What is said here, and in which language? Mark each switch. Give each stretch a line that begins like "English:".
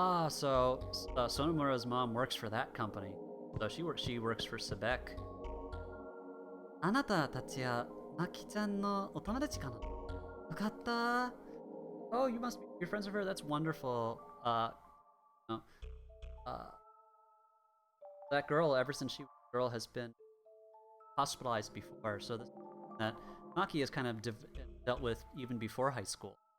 English: So Sonomura's mom works for that company. So she works for Sebek.
Japanese: あなたたちはマキちゃんのお友達かな？よかった。
English: Oh, you must be you're friends with her. That's wonderful. No. That girl, ever since she was a girl, has been hospitalized before. So that Maki has kind of dealt with even before high school.